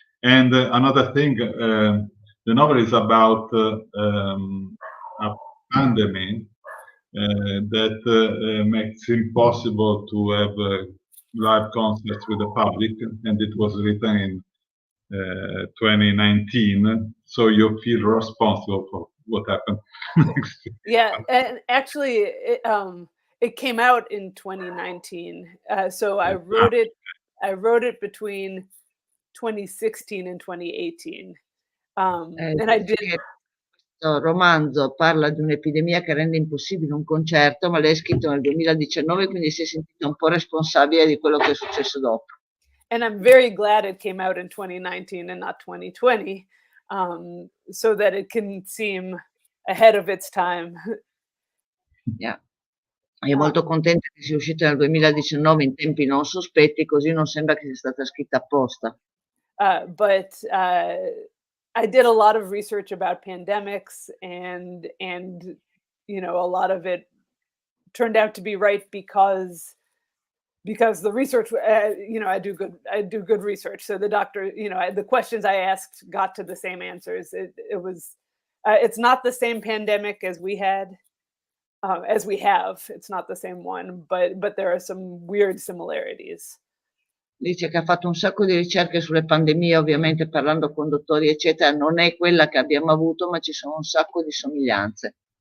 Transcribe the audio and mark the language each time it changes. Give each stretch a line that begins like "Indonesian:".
English: And another thing, the novel is about a pandemic that makes it impossible to have live concerts with the public, and it was written in 2019, so you feel responsible for what happened next year. Yeah, and actually, it came out in 2019. So I wrote it between 2016 and 2018. And I did.
Italian: Questo romanzo parla di un'epidemia che rende impossibile un concerto, ma l'hai scritto nel 2019, quindi si è sentita un po' responsabile di quello che è successo dopo.
English: And I'm very glad it came out in 2019 and not 2020, so that it can seem ahead of its time. Yeah.
Italian: È molto contenta che sia uscita nel 2019 in tempi non sospetti, così non sembra che sia stata scritta apposta.
English: But I did a lot of research about pandemics, and you know, a lot of it turned out to be right because the research, you know, I do good research. So the doctor, you know, the questions I asked got to the same answers. It was, it's not the same pandemic as we had, as we have. It's not the same one, but there are some weird similarities.
Italian: Dice che ha fatto un sacco di ricerche sulle pandemie, ovviamente parlando con dottori, eccetera. Non è quella che abbiamo avuto, ma ci sono un sacco di somiglianze.